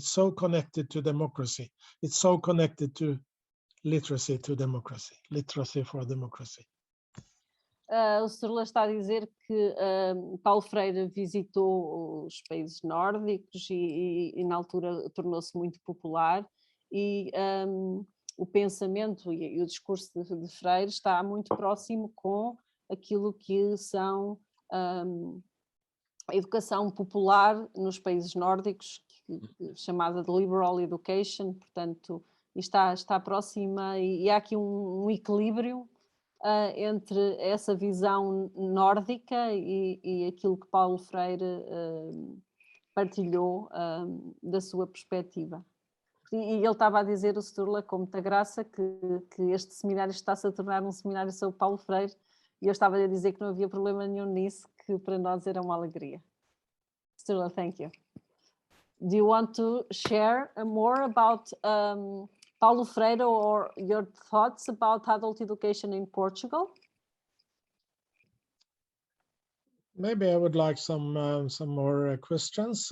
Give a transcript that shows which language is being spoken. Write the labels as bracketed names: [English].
[English] It's so connected to democracy. It's so connected to literacy for democracy. [Portuguese] O Sr. está a dizer que Paulo Freire visitou os países nórdicos e na altura tornou-se muito popular, e o pensamento e o discurso de Freire está muito próximo com aquilo que são a educação popular nos países nórdicos, chamada de liberal education, portanto está próxima, e há aqui um equilíbrio entre essa visão nórdica e aquilo que Paulo Freire partilhou da sua perspectiva. E ele estava a dizer, o Sturla, com muita graça, que este seminário está-se a tornar um seminário sobre Paulo Freire, e eu estava a dizer que não havia problema nenhum nisso, que para nós era uma alegria. [English] Sturla, thank you. Do you want to share more about Paulo Freire or your thoughts about adult education in Portugal? Maybe I would like some more questions.